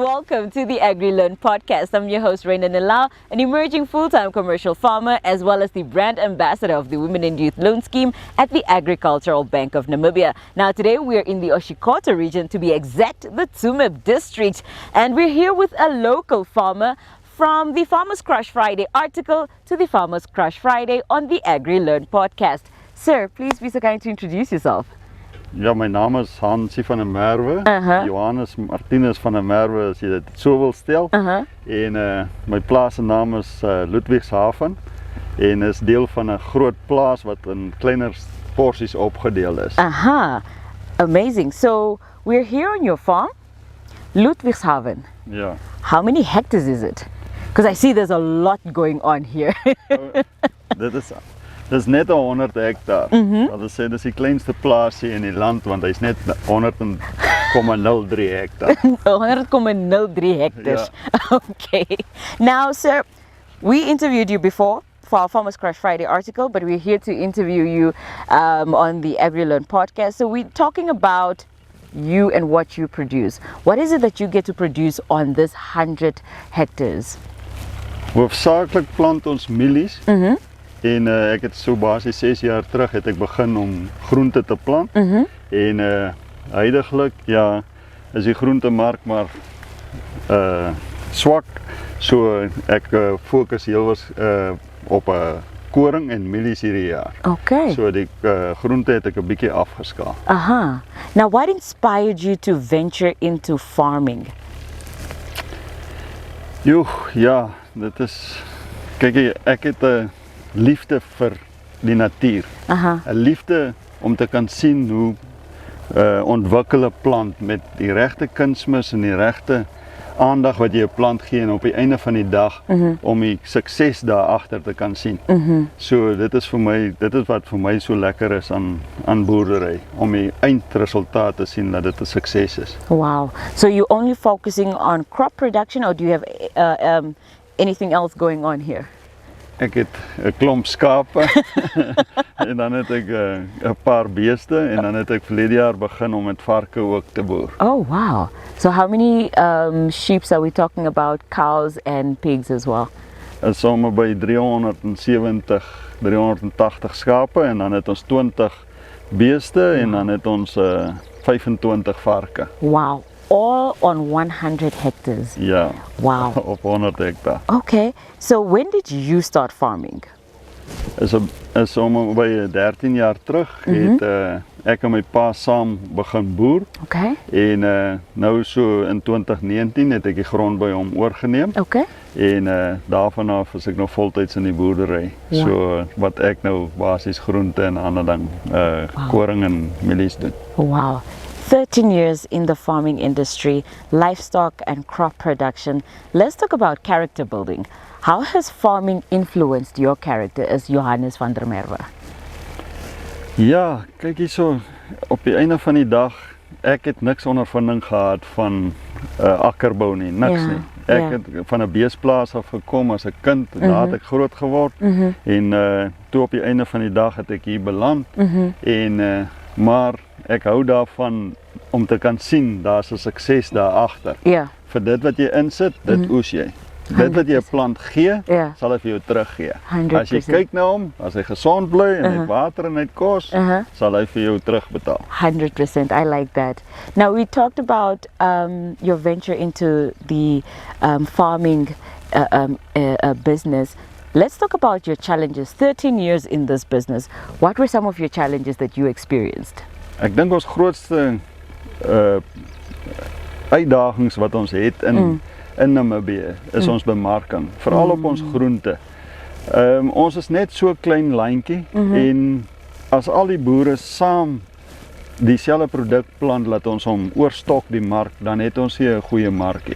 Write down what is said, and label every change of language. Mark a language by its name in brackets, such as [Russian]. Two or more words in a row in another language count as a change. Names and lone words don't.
[English] welcome to the Agri-Learn podcast. I'm your host, Raina Nilal, an emerging full-time commercial farmer, as well as the brand ambassador of the Women and Youth Loan Scheme at the Agricultural Bank of Namibia. Now, today we're in the Oshikoto region, to be exact, the Tsumeb district, and we're here with a local farmer. From the Farmers Crush Friday article to the Farmers Crush Friday on the Agri-Learn podcast. Sir, please be so kind to introduce yourself. [Afrikaans] Ja, my naam is Hansie van der Merwe. Johannes Martinus van der Merwe, as jy dit so wil stel. En my plaas se naam is Ludwigshaven en is deel van 'n groot plaas wat in kleiner porsies opgedeel is. [English] Amazing. So we're here on your farm, Ludwigshaven. [Afrikaans] Ja. [English] How many hectares is it? Because I see there's a lot going on here. [Afrikaans] Dit is net 100 hektaar. Dat is sê dis die kleinste plaasie in die land, want hy's net 100,03 hektaar. [English] 100,03 hectares. Yeah. Okay. Now, sir, we interviewed you before for our Farmers Crush Friday article, but we're here to interview you on the Agri-Learn podcast. So we're talking about you and what you produce. What is it that you get to produce on this 100 hectares? [Afrikaans] Hoofsaaklik plant ons mielies. En ek het so basies 6 jaar terug het ek begin om groente te plant. En huidiglik ja, is die groentemark maar swak. So ek fokus heel op koring en mielies hierdie jaar. [English] Okay. [Afrikaans] So die groente het ek 'n bietjie afgeskaal. [English] Now, what inspired you to venture into farming? [Afrikaans] Ja, dit is kyk ek het 'n liefde vir die natuur. 'n Liefde om te kan sien hoe ontwikkel 'n plant met die regte kunsmis en die regte aandag wat jy 'n plant gee, en op die einde van die dag om die sukses daar agter te kan sien. So dit is wat vir my so lekker is aan boerdery, om die eindresultaat te sien dat dit 'n sukses is. [English] Wow. So you're only focusing on crop production, or do you have anything else going on here? [Afrikaans] Ek het 'n klomp skape en dan het ek 'n paar beeste, en dan het ek verlede jaar begin om met varke ook te boer. [English] Oh, wow. So how many sheep are we talking about, cows and pigs as well? [Afrikaans] Is sommer by 370, 380 skape, en dan het ons 20 beeste en dan het ons 25 varke. [English] Wow. All on 100 hectares. [Afrikaans] Ja. [English] Wow. [Afrikaans] Op 100 hektaar. [English] Okay. So when did you start farming? [Afrikaans] Is om by 13 jaar terug het ek en my pa saam begin boer. [English] Okay. [Afrikaans] En nou so in 2019 het ek die grond by hom oorgeneem. [English] Okay. [Afrikaans] En daarvan af is ek nog voltyds in die boerdery. [English] Wow. [Afrikaans] So wat ek nou basies groente en ander ding koring en mielies doen. [English] Wow. 13 years in the farming industry, livestock and crop production. Let's talk about character building. How has farming influenced your character as Johannes van der Merwe? [Afrikaans] Ja, kyk hierso, op die einde van die dag, ek het niks ondervinding gehad van akkerbou nie, niks nie. Ek het van 'n beesplaas af gekom as 'n kind, daar het ek groot geword. En toe op die einde van die dag het ek hier beland. En maar ek hou daarvan om te kan sien daar's 'n sukses daar agter. Vir dit wat jy insit, dit oes jy. Dit wat jy 'n plant gee, sal hy vir jou teruggee. 100%. As jy kyk na hom, as hy gesond bly en hy het water en hy het kos, sal hy vir jou terugbetaal. 100%. [English] I like that. Now, we talked about your venture into the farming business. Let's talk about your challenges. 13 years in this business. What were some of your challenges that you experienced? [Afrikaans] Ek dink ons grootste uitdagings wat ons het in Namibia is ons bemarking, veral op ons groente. Ons is net so klein lyntjie, en as al die boere saam dieselfde produk plant, laat ons hom oorstok die mark, dan het ons hier 'n goeie markie.